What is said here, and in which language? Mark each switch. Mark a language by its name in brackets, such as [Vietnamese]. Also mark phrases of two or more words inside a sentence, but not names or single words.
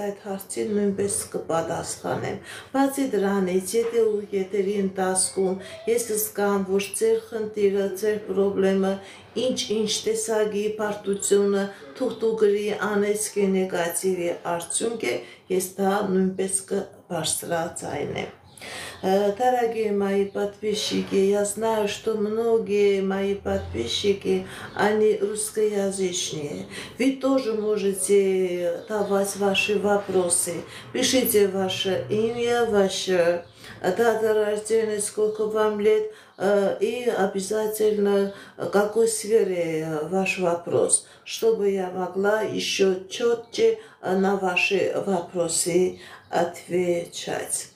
[Armenian] այդ հարցին նույնպես կպատասխանեմ։ Բացի դրանից, եթե եթերի ընթացքում ես զգամ, որ ձեր խնդիրը, ձեր խնդրումը, ինչ տեսակի բարդությունը, թուղթուգրի անեծքի նեգատիվի արդյունք է, ես դա нույնպես կբարձրացնեմ։ [Russian] Дорогие мои подписчики, я знаю, что многие мои подписчики, они русскоязычные. Вы тоже можете давать ваши вопросы. Пишите ваше имя, ваша дата рождения, сколько вам лет, и обязательно какой сфере ваш вопрос, чтобы я могла еще четче на ваши вопросы отвечать.